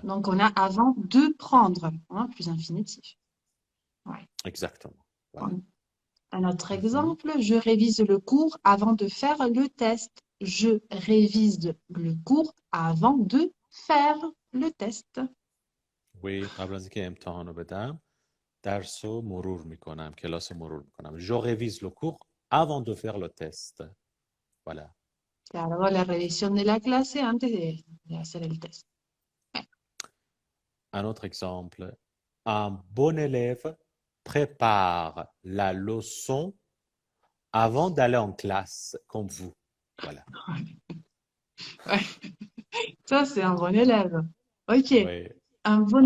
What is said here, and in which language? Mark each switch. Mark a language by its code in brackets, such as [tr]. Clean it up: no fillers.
[fr] Donc, on a avant de prendre, hein, plus infinitif. Ouais. exactement. Voilà. Bon. Un autre Mhm. exemple, je révise le cours avant de faire le test. Je révise le cours avant de faire le test. [fa] Oui، قبل از اینکه امتحان رو بدم درس رو مرور میکنم، کلاس رو مرور میکنم. [fr] Je révise le cours avant de faire le test. Voilà. [es] Claro, la revisión de la clase antes de hacer el test. [fr] Un autre exemple. Un bon élève prépare la leçon avant d'aller en classe, comme vous. Voilà. Ouais. Ça, c'est un bon élève. OK. Oui, Un bon